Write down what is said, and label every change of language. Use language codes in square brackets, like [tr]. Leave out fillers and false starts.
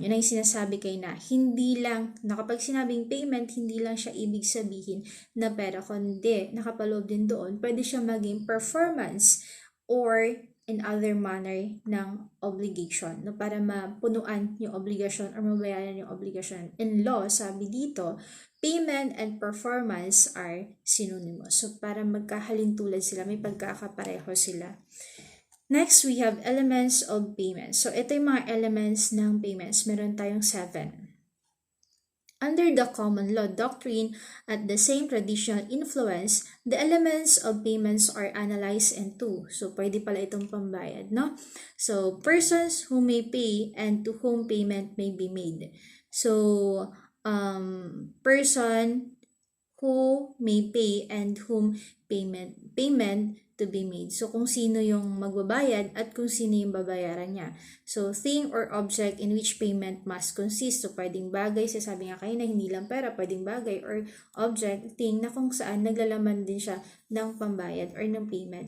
[tl] Yun ang sinasabi kay na hindi lang, kapag sinabing payment, hindi lang siya ibig sabihin na pera, kundi nakapaloob din doon, pwede siya maging [en] performance or in other manner [tl] ng obligation, no, para mapunuan yung obligasyon or mabayaran yung obligasyon. [en] In law, [tl] sabi dito, [en] payment and performance are synonymous. [tl] So, para magkahalintulad sila, may pagkakapareho sila. [en] Next, we have elements of payment. [tl] So, ito yung mga elements ng payments. Meron tayong 7. [en] Under the common law doctrine at the same traditional influence, the elements of payments are analyzed in two. [tl] So, pwede pala itong pambayad, no? So, [en] persons who may pay and to whom payment may be made. So, person who may pay and whom payment to be made. [tl] So, kung sino yung magbabayad at kung sino yung babayaran niya. [en] So, thing or object in which payment must consist. [tl] So, pwedeng bagay, sasabi nga kayo na hindi lang pera, pwedeng bagay or object, thing na kung saan naglalaman din siya ng pambayad or ng payment.